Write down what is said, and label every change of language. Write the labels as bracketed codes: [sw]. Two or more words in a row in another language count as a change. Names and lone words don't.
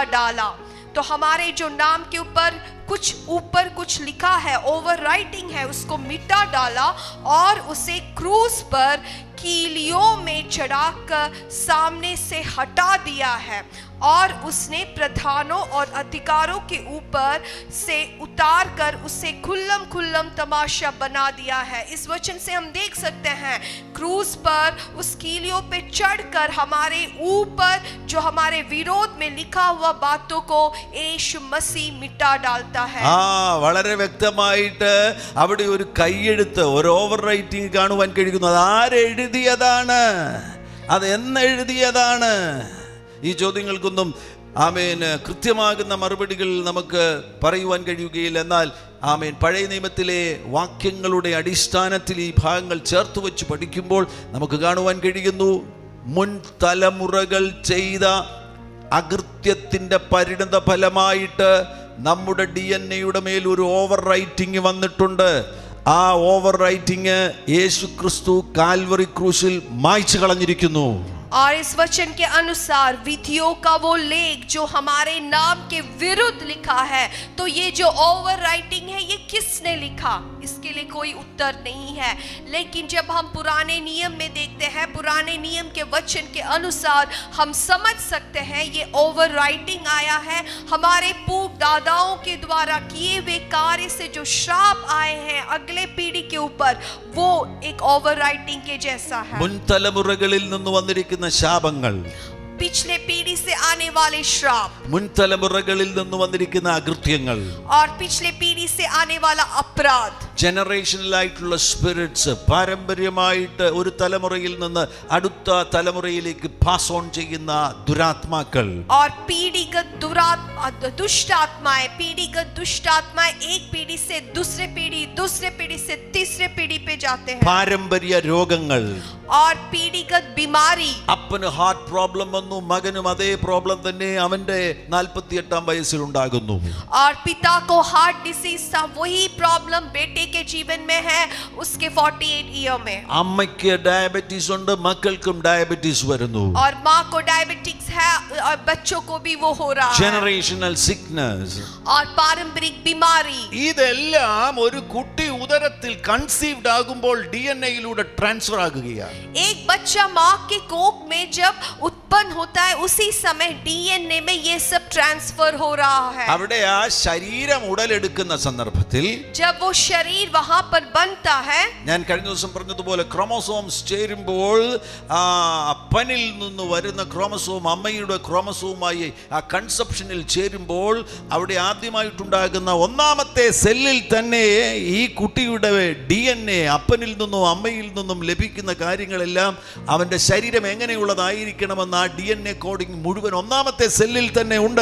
[hi] तो हमारे जो नाम के ऊपर कुछ ऊपर कुछ लिखा है, [en] over writing [hi] है, उसको मिटा डाला और उसे क्रूस पर कीलियों में चढ़ाकर सामने से हटा दिया है और उसने प्रधानों और अधिकारों के ऊपर से उतार कर उसे खुल्लम खुल्लम तमाशा बना दिया है। इस वचन से हम देख सकते हैं क्रूस पर उस कीलियों पे चढ़कर हमारे ऊपर जो हमारे विरोध में लिखा हुआ बातों को यीशु मसीह मिटा डालता है। [ml] വളരെ വ്യക്തമായിട്ട് അവിടെ ഒരു കൈയെഴുത്ത്, ഒരു [en] over writing [ml] കാണുവാൻ കഴിയുന്നു. അത് ആരെഴുതിയതാണ്, അത് എന്നെഴുതിയതാണ്? ഈ ചോദ്യങ്ങൾക്കൊന്നും ആമേൻ കൃത്യമാകുന്ന മറുപടികൾ നമുക്ക് പറയുവാൻ കഴിയുകയില്ല. എന്നാൽ ആമേൻ പഴയ നിയമത്തിലെ വാക്യങ്ങളുടെ അടിസ്ഥാനത്തിൽ ഈ ഭാഗങ്ങൾ ചേർത്ത് വെച്ച് പഠിക്കുമ്പോൾ നമുക്ക് കാണുവാൻ കഴിയുന്നു, മുൻ തലമുറകൾ ചെയ്ത അകൃത്യത്തിൻ്റെ പരിണത ഫലമായിട്ട് നമ്മുടെ DNA-യുടെ മേൽ ഒരു [en] over writing [ml] വന്നിട്ടുണ്ട്. ആ [en] over writing [ml] യേശു ക്രിസ്തു കാൽവറി ക്രൂശിൽ മായ്ച്ചു കളഞ്ഞിരിക്കുന്നു. [hi] और इस वचन के अनुसार विधियों का वो लेख जो हमारे नाम के विरुद्ध लिखा है, तो ये जो [en] over writing [hi] है ये किसने लिखा? इसके लिए कोई उत्तर नहीं है। लेकिन जब हम पुराने नियम में देखते हैं, पुराने नियम के वचन के अनुसार हम समझ सकते हैं ये [en] over writing [hi] आया है हमारे पूर्व दादाओं के द्वारा किए हुए कार्य से जो श्राप आए हैं अगले पीढ़ी के ऊपर, वो एक [en] over writing [hi] के जैसा है। [ml] മുൻ തലമുറകളിൽ നിന്ന് വന്നിരിക്കുന്ന ശാപങ്ങൾ, [hi] पिछले पीढ़ी से आने वाले श्राप, [ml] മുൻ തലമുറകളിൽ നിന്ന് വന്നിരിക്കുന്ന അകൃത്യങ്ങൾ, [hi] और पिछले पीढ़ी से आने वाला अपराध, [ml] ജനറേഷണൽ ആയിട്ടുള്ള സ്പിരിറ്റ്സ്, പാരമ്പര്യമായിട്ട് ഒരു തലമുറയിൽ നിന്ന് അടുത്ത തലമുറയിലേക്ക് [en] pass on [ml] ചെയ്യുന്ന ദുരാത്മാക്കൾ, [hi] और पीढ़ीगत दुष्ट आत्माएं, पीढ़ीगत दुष्ट आत्माएं एक पीढ़ी से दूसरे पीढ़ी से तीसरे पीढ़ी पे जाते हैं, [ml] പാരമ്പര്യ രോഗങ്ങൾ, [hi] और पीढ़ीगत बीमारी, [ml] അപ്പന് [en] heart problem [ml] വന്നു, മകനും അതേ പ്രോബ്ലം തന്നെ അവന്റെ 48-ാം വയസ്സിൽ ഉണ്ടാകുന്നു. [hi] और पिता को [en] heart disease [hi] था, वही प्रॉब्लम बेटे के जीवन में है उसके 48 ईयर में. [ml] അമ്മയ്ക്ക് ഡയബറ്റീസ് ഉണ്ട്, മക്കൾക്കും ഡയബറ്റീസ് വരുന്നു. [hi] और माँ को डायबिटिक्स है और बच्चों को भी वो हो रहा है. [en] generational sickness, [hi] और पारंपरिक बीमारी, [ml] ഇതെല്ലാം ഒരു കുട്ടി ഉദരത്തിൽ കൺസീവ്ഡ് ആകുമ്പോൾ DNA-യിലൂടെ ട്രാൻസ്ഫർ ആകുകയാണ്. [hi] एक बच्चा माँ के कोख में जब उत्पन्न होता है उसी समय DNA में ये सब ट्रांसफर हो रहा है. [ml] അവിടെ ആ ശരീരം ഉടലെടുക്കുന്ന സന്ദർഭത്തിൽ, [hi] जब वो शरीर वहां पर बनता है, [ml] ഞാൻ കഴിഞ്ഞ ദിവസം പറഞ്ഞതുപോലെ ക്രോമസോംസ് ചേരുമ്പോൾ ആ അപ്പനിൽ നിന്ന് വരുന്ന ക്രോമസോം അമ്മയുടെ ക്രോമസോമായി ആ കൺസെപ്ഷനിൽ ചേരുമ്പോൾ അവിടെ ആദ്യമായിട്ടുണ്ടാകുന്ന ഒന്നാമത്തെ സെല്ലിൽ തന്നെ ഈ കുട്ടിയുടെ DNA അപ്പനിൽ നിന്നും അമ്മയിൽ നിന്നും ലഭിക്കുന്ന കാര്യങ്ങളെല്ലാം അവൻ്റെ ശരീരം എങ്ങനെയുള്ളതായിരിക്കണമെന്ന് ആ [en] DNA coding [ml] മുഴുവൻ ഒന്നാമത്തെ സെല്ലിൽ തന്നെ ഉണ്ട്.